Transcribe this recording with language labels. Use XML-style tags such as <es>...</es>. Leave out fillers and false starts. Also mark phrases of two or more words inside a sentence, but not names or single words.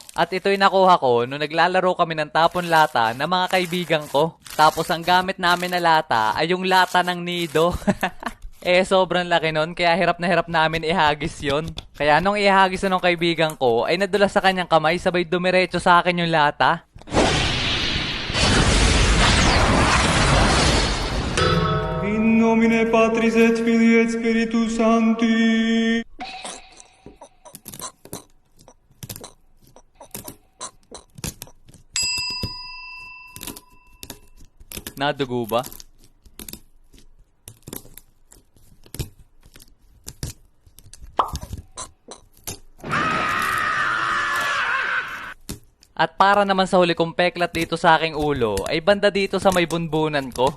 <tl>At ito'y nakuha ko nung naglalaro kami ng tapon lata ng mga kaibigan ko. Tapos ang gamit namin na lata ay yung lata ng nido. Sobrang laki nun kaya hirap na hirap namin ihagis yon. Kaya nung ihagis na ng kaibigan ko ay nadulas sa kanyang kamay sabay dumiretso sa akin yung lata.</tl> <la>In nomine Patris et Filii et Spiritus Sancti.</la> <tl>Nadugo ba? At para naman sa huli kong peklat dito sa aking ulo, ay banda dito sa may bunbunan ko.</tl>